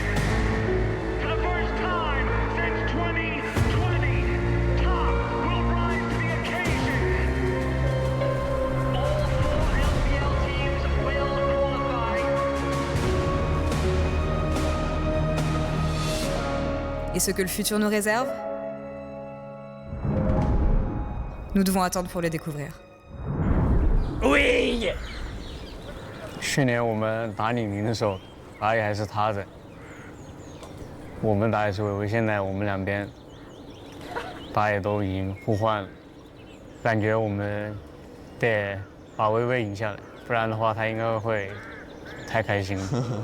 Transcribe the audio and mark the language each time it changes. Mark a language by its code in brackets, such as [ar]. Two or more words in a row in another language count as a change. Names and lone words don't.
[en] For the first time since 2020, Top will rise to the occasion. All 4 LPL teams will qualify. [fr] Et ce que le futur nous réserve ? Nous devons attendre pour le découvrir. Oui！ [zh] 去年我们打李宁的时候，打野还是他的，我们打野是维维，现在我们两边打野都已经互换了，感觉我们得把维维赢下来，不然的话他应该会太开心了。